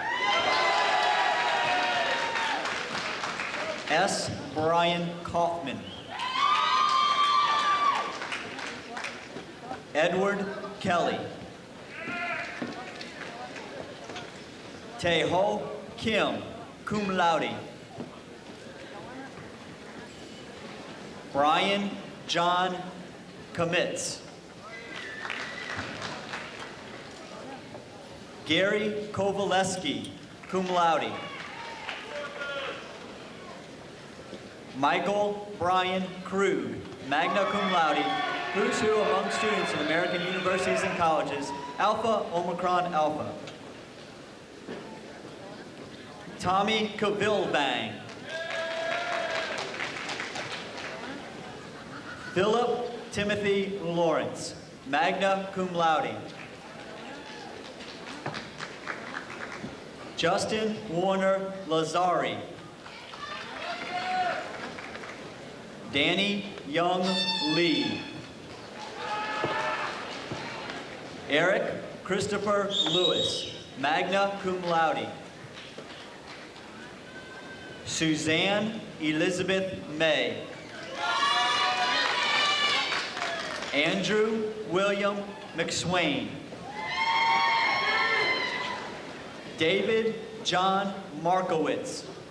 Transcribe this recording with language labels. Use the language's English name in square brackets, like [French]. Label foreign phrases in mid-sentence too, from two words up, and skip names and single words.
[English] S. Brian Kaufman. Edward Kelly. Tae-ho Kim, [Latin] cum laude. [English] Brian John Commits. Gary Kovaleski, [Latin] cum laude. [English] Michael Brian Krug, [Latin] magna cum laude, [English] who's who among students in American universities and colleges, Alpha Omicron Alpha. Tommy Cavilbang. Philip Timothy Lawrence, [Latin] magna cum laude. [English] Justin Warner Lazari. Danny Young Lee. Eric Christopher Lewis, [Latin] magna cum laude. [English] Suzanne Elizabeth May. Andrew William McSwain. David John Markowitz.